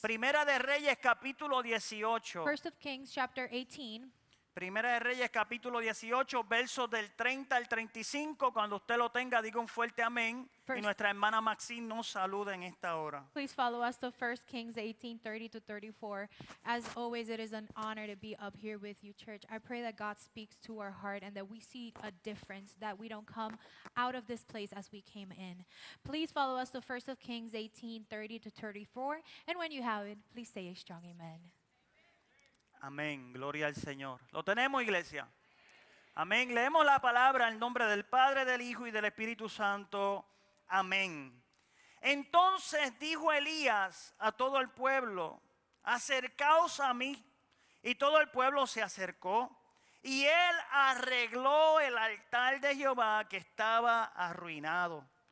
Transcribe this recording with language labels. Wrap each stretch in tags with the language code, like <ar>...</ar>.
<es>Primera de Reyes capítulo 18.</es> <en>First of Kings chapter 18.</en> <es>Primera de Reyes capítulo 18, versos del 30 al 35. Cuando usted lo tenga, diga un fuerte amén. Y</es> <en>First-</en> <es>nuestra hermana Maxine nos saluda en esta hora.</es> <en>Please follow us to 1 Kings 18, 30 to 34. As always, it is an honor to be up here with you, church. I pray that God speaks to our heart and that we see a difference, that we don't come out of this place as we came in. Please follow us to 1 of Kings 18, 30 to 34. And when you have it, please say a strong amen.</en> <es>Amén, gloria al Señor. ¿Lo tenemos, iglesia? Amén. Leemos la palabra en nombre del Padre, del Hijo y del Espíritu Santo. Amén. Entonces dijo Elías a todo el pueblo: acercaos a mí. Y todo el pueblo se acercó. Y él arregló el altar de Jehová que estaba arruinado.</es>